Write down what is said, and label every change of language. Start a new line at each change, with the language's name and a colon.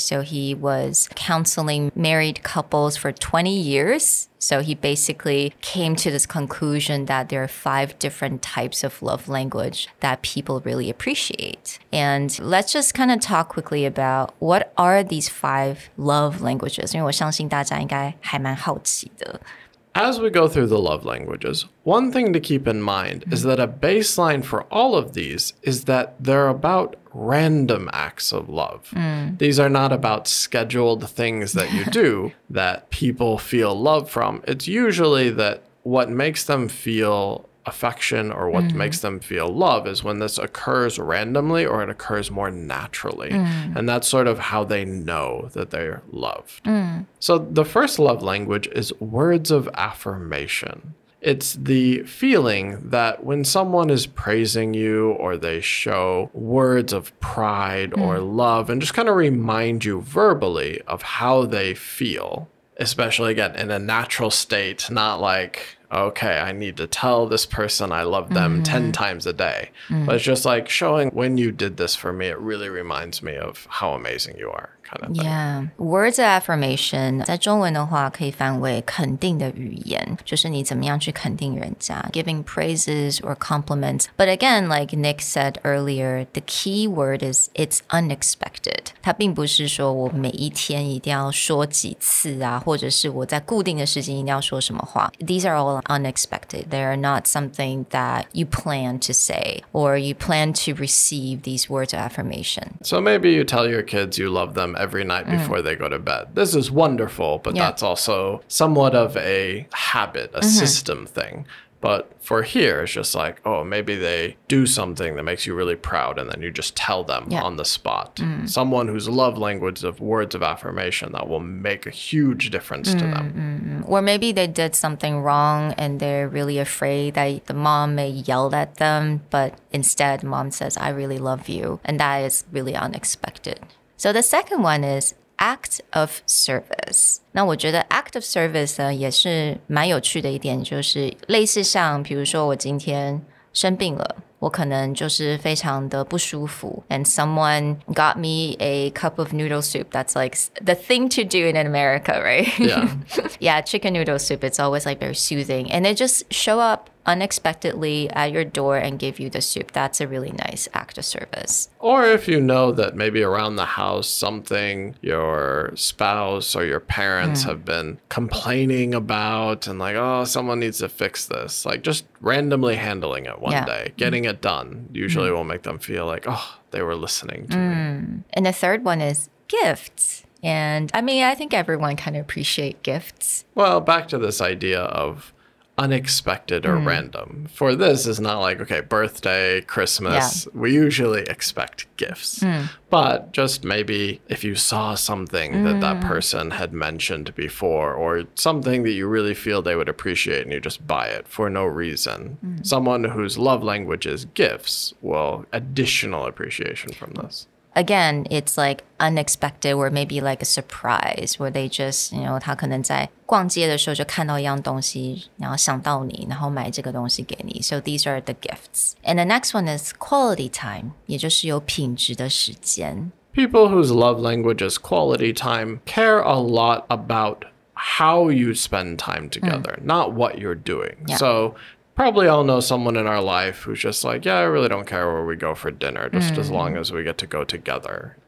English: So he was counseling married couples for 20 years. So he basically came to this conclusion that there are 5 different types of love language that people really appreciate. And let's just kind of talk quickly about what are these 5 love languages?
Chinese: 因为我相信大家应该还蛮好奇的。
English: As we go through the love languages, one thing to keep in mind is that a baseline for all of these is that they're about random acts of love. These are not about scheduled things that you do that people feel love from. It's usually that what makes them feel affection or what makes them feel love is when this occurs randomly or it occurs more naturally. And that's sort of how they know that they're loved. So the first love language is words of affirmation. It's the feeling that when someone is praising you or they show words of pride or love and just kind of remind you verbally of how they feel, especially again in a natural state, not like, okay, I need to tell this person I love them 10 times a day. But it's just like showing when you did this for me, it really reminds me of how amazing you are. Kind of thing.
Chinese: Yeah, words of affirmation 在中文的话可以翻为肯定的语言，就是你怎么样去肯定人家
English: giving praises or compliments. But again, like Nick said earlier, the key word is it's unexpected.
Chinese: 它并不是说我每一天一定要说几次啊，或者是我在固定的时间一定要说什么话。
English: These are all unexpected. They are not something that you plan to say or you plan to receive these words of affirmation. So maybe you tell your kids you love them every night before they go to bed. This is wonderful, but that's also somewhat of a habit, a system thing. But for here, it's just like, oh, maybe they do something that makes you really proud, and then you just tell them on the spot. Someone whose love language of words of affirmation that will make a huge difference to them. Or maybe they did something wrong and they're really afraid that the mom may yell at them, but instead mom says, I really love you. And that is really unexpected. So the second one is act of service.
Chinese: 那我觉得 act of service 呢也是蛮有趣的一点，就是类似像比如说我今天生病了，我可能就是非常的不舒服
English: and someone got me a cup of noodle soup. That's like the thing to do in America, right? Yeah. Yeah, chicken noodle soup, it's always like very soothing. And they just show up unexpectedly at your door and give you the soup. That's a really nice act of service. Or if you know that maybe around the house, something your spouse or your parents have been complaining about and like, oh, someone needs to fix this. Like just randomly handling it one day, getting it done usually will make them feel like, oh, they were listening to me. And the third one is gifts. And I mean, I think everyone kind of appreciate gifts. Well, back to this idea of unexpected or random. For this, it's not like, okay, birthday, Christmas. We usually expect gifts. But just maybe if you saw something that person had mentioned before or something that you really feel they would appreciate and you just buy it for no reason. Someone whose love language is gifts will additional appreciation from this. Again, it's like unexpected or maybe like a surprise where they just,
Chinese: 他可能在逛街的时候就看到一样东西，然后想到你，然后买这个东西给你。
English: So these are the gifts. And the next one is quality time,
Chinese: 也就是有品质的时间。
English: People whose love language is quality time care a lot about how you spend time together, not what you're doing. So probably all know someone in our life who's just like, yeah, I really don't care where we go for dinner, just as long as we get to go together.